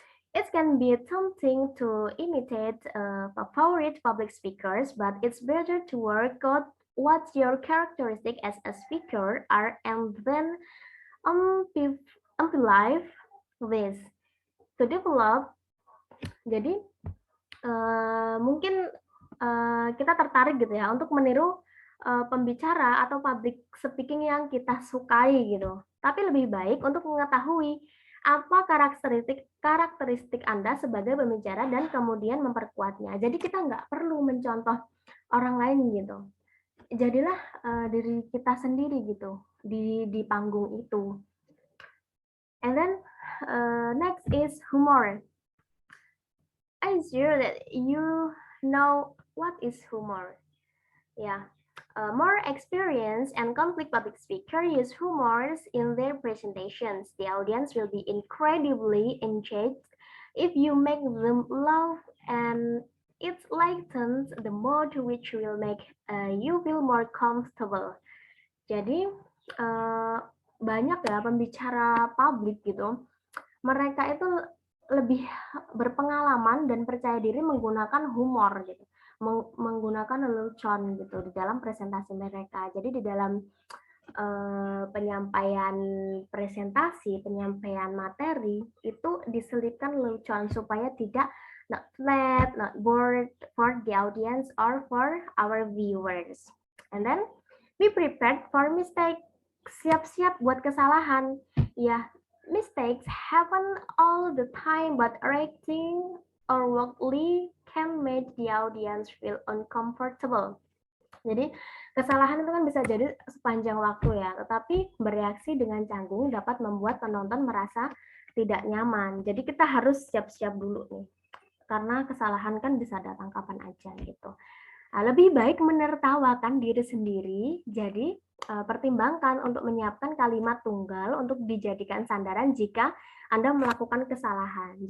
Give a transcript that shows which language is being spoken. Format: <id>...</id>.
<en>It can be tempting to imitate favorite public speakers, but it's better to work out what your characteristic as a speaker are and then amplify this to develop.</en> <id>Jadi mungkin kita tertarik gitu ya untuk meniru pembicara atau public speaking yang kita sukai gitu. Tapi lebih baik untuk mengetahui apa karakteristik Anda sebagai pembicara dan kemudian memperkuatnya. Jadi kita nggak perlu mencontoh orang lain gitu. Jadilah diri kita sendiri gitu di panggung itu.</id> <en>And then next is humor. I'm sure that you know what is humor. Yeah. More experienced and conflict public speaker use humors in their presentations. The audience will be incredibly engaged if you make them laugh, and it lightens the mood, which will make you feel more comfortable.</en> <id>Jadi banyak ya pembicara publik gitu. Mereka itu lebih berpengalaman dan percaya diri menggunakan humor gitu. Menggunakan lelucon gitu di dalam presentasi mereka. Jadi di dalam penyampaian presentasi, penyampaian materi itu diselipkan lelucon supaya tidak</id> <en>not flat, not bored for the audience or for our viewers.</en> <id>And then be prepared for mistake. Siap-siap buat kesalahan.</id> <en>Ya, mistakes happen all the time, but reacting or awkwardly can make the audience feel uncomfortable.</en> <id>Jadi kesalahan itu kan bisa jadi sepanjang waktu ya, tetapi bereaksi dengan canggung dapat membuat penonton merasa tidak nyaman. Jadi kita harus siap-siap dulu nih, karena kesalahan kan bisa datang kapan aja gitu. Nah, lebih baik menertawakan diri sendiri, jadi pertimbangkan untuk menyiapkan kalimat tunggal untuk dijadikan sandaran jika Anda melakukan kesalahan.</id>